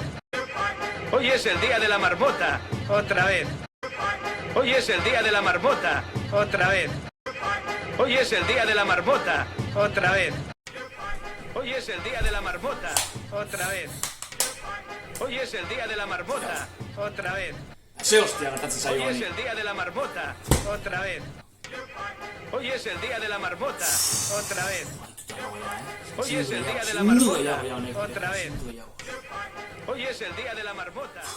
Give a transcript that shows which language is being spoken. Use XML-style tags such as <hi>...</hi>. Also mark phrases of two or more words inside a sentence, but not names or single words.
<es>Hoy es el día de la marmota, otra vez. Hoy es el día de la marmota, otra vez. Hoy es el día de la marmota, otra vez. Hoy es el día de la marmota, otra vez. Hoy es el día de la marmota, otra vez.</es> <eu>Ze hostia gertatzen zaio</eu> <es>Hoy es</es> <eu>honi.</eu> <es>el día de la marmota, otra vez. Hoy es el día de la marmota, otra vez. Hoy es el día de la marmota, otra vez. Hoy es el día de la marmota.</es>